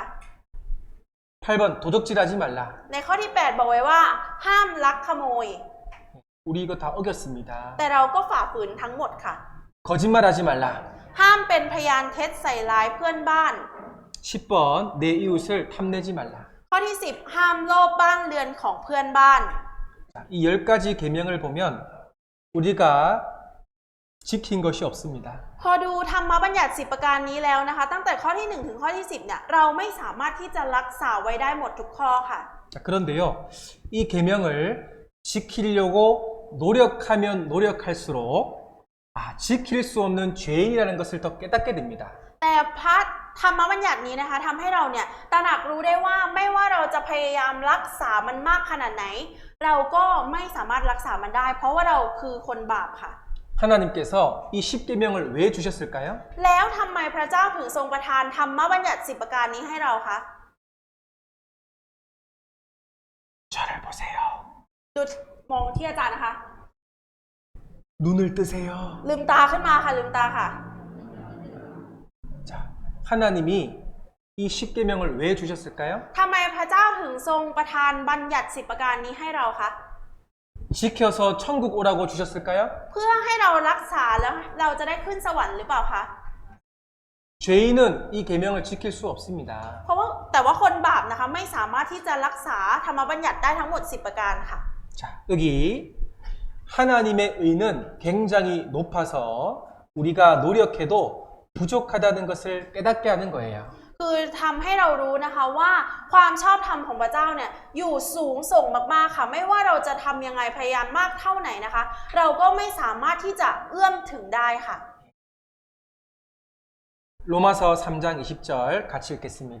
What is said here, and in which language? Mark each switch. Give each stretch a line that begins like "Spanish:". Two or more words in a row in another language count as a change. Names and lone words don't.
Korean: 8번 도적질하지 말라.
Thai: ในข้อที่ 8 บอกไว้ว่า ห้ามลักขโมย
Korean: 우리 이거 다 어겼습니다.
Thai: แต่เราก็ฝ่าฝืนทั้งหมดค่ะ
Korean: 거짓말하지 말라.
Thai: ห้ามเป็นพยานเท็จใส่ร้ายเพื่อนบ้าน
Korean: 10번 내 이웃을 탐내지 말라.
Thai: ข้อที่ 10 ห้ามโลภบ้านเรือนของเพื่อนบ้าน
Korean: 자, 이 10가지 계명을 보면 우리가 지킨 것이 없습니다.
Thai: พอดูธรรมบัญญัติ10ประการนี้แล้วนะคะ ตั้งแต่ข้อที่ 1 ถึงข้อที่ 10 เนี่ยเราไม่สามารถที่จะรักษาไว้ได้หมดทุกข้อค่ะ
Korean: 자, 그런데요. 이 계명을 지키려고 노력하면 노력할수록 지킬 수 없는 죄인이라는 것을 더 깨닫게 됩니다.
Thai: แต่พระธรรมบัญญัตินี้นะคะทำให้เราเนี่ยตระหนักรู้ได้ว่าไม่ว่าเราจะพยายามรักษามันมากขนาดไหน เราก็ไม่สามารถรักษามันได้ เพราะว่าเราคือคนบาปค่ะ
Korean: 하나님께서 이 10계명을 왜 주셨을까요?
Thai: แล้วทำไมพระเจ้าถึงทรงประทานธรรมบัญญัติ10ประการนี้ให้เราคะ
Korean: 저를 보세요.
Thai: ดูมองที่อาจารย์นะคะ
Korean: 눈을 뜨세요.
Thai: ลืมตาขึ้นมาค่ะลืมตาค่ะ
Korean: 자, 하나님이 이 10계명을 왜 주셨을까요?
Thai: ทำไมพระเจ้าถึงทรงประทานบัญญัติ10ประการนี้ให้เราคะ
Korean: 지켜서 천국 오라고 주셨을까요?
Thai: เพื่อให้เรารักษาแล้วเราจะได้ขึ้นสวรรค์หรือเปล่าคะ
Korean: 죄인은 이 계명을 지킬 수 없습니다.
Thai: เพราะว่าแต่ว่าคนบาปนะคะไม่สามารถที่จะรักษาธรรมบัญญัติได้ทั้งหมด10ประการค่ะ
Korean: 자, 여기 하나님의 의는 굉장히 높아서 우리가 노력해도 부족하다는 것을 깨닫게 하는 거예요.
Thai: คือทำให้เรารู้นะคะว่าความชอบธรรมของพระเจ้าเนี่ยอยู่สูงส่งมากๆค่ะไม่ว่าเราจะทำยังไงพยายามมากเท่าไหนนะคะ เราก็ไม่สามารถที่จะเอื้อมถึงได้ค่ะ
Korean: 로마서 3장 20절 같이 읽겠습니다.